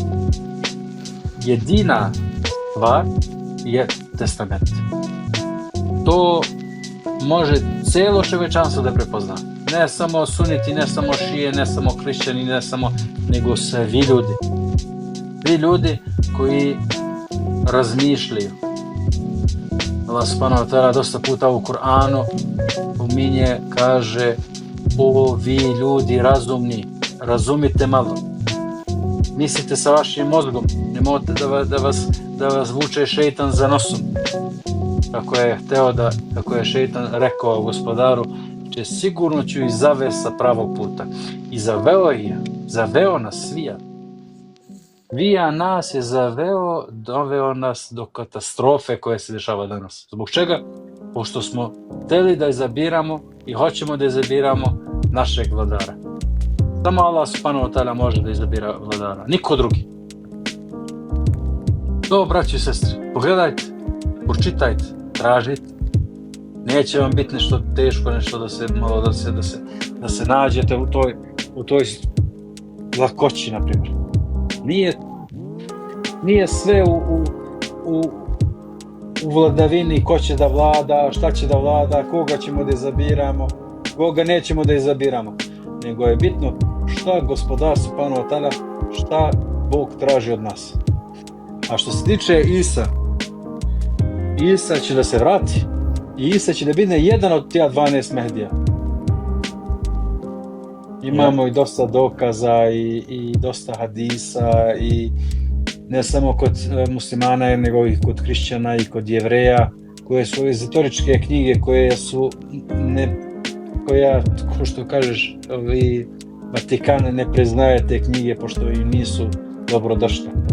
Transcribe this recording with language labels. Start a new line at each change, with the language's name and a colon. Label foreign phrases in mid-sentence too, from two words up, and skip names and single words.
Serbian: Jedina stvar je testament. To može cijelo čovječanstvo da prepozna. Ne samo suniti, ne samo šije, ne samo hrišćani, nego svi ljudi. Svi ljudi koji razmišljaju.
Arabic: الله سبحانه وتعالى
Serbian: dosta puta u Kur'anu pominje, kaže, o vi ljudi razumni, razumite malo. Mislite sa vašim mozgom, nemojte da vas vuče šeitan za nosom. Kako je šeitan rekao Gospodaru, će sigurno ću ih zavesti sa pravog puta. I zaveo nas svija. Vija nas je doveo nas do katastrofe koja se dešava danas. Zbog čega? Pošto smo hteli da izabiramo i hoćemo da izabiramo našeg vladara. Samo
Arabic: الله سبحانه وتعالى
Serbian: može da izabira vladara, niko drugi. To, braći i sestre, pogledajte, pročitajte, tražite. Neće vam biti nešto teško, nešto da se nađete u toj lakoći, na primjer. Nije sve u vladavini ko će da vlada, šta će da vlada, koga ćemo da izabiramo, koga nećemo da izabiramo. Nego je bitno šta Gospodar
Arabic: سبحانه وتعالى,
Serbian: šta Bog traži od nas. A što se tiče Isa će da se vrati i Isa će da biti jedan od tija 12 Mehdija. Imamo i dosta dokaza i dosta hadisa i ne samo kod muslimana, nego i kod hrišćana i kod jevreja, koje su ezoteričke knjige koje su ko što kažeš, ovi Vatikan ne priznaje te knjige pošto im nisu dobrodošle.